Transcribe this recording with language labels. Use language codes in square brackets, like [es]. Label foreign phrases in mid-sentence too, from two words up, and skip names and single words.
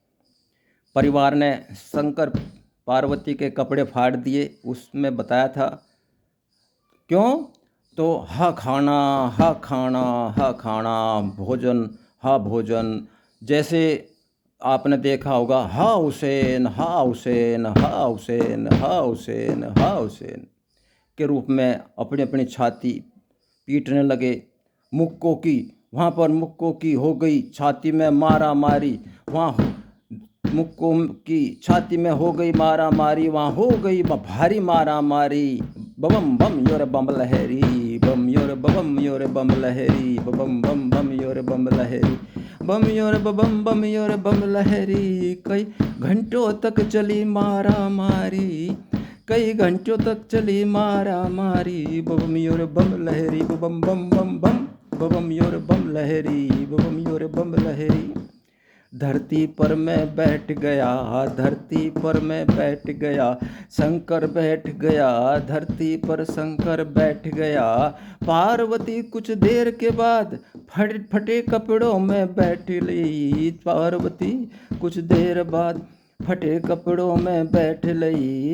[hi] परिवार ने शंकर पार्वती के कपड़े फाड़ दिए। उसमें बताया था क्यों, तो हा खाना, हा खाना, हा खाना, भोजन, हा भोजन। जैसे आपने देखा होगा, हा हुसैन, हा हुसैन, हा हुसैन, हा हुसैन, हा हुसैन के रूप में अपनी अपनी छाती पीटने लगे। मुक्कों की, वहाँ पर मुक्कों की हो गई छाती में मारा मारी। वहाँ मुक्कों की छाती में हो गई मारा मारी, वहाँ हो गई भारी मारा मारी। बम बम योर बम लहरी, बम योर बम योर बम लहरी, बम बम बम योर बम लहरी, बम योर बम योर बम लहरी। कई घंटों तक चली मारा मारी, कई घंटों तक चली मारा मारी। बम योर बम लहरी, बम बम बम बम, बम योर बम लहरी, बम योर बम लहरी। धरती पर मैं बैठ गया, धरती पर मैं बैठ गया, शंकर बैठ गया, धरती पर शंकर बैठ गया। पार्वती कुछ देर के बाद फटे कपड़ों में बैठ ली। पार्वती कुछ देर बाद फटे कपड़ों में बैठ लई।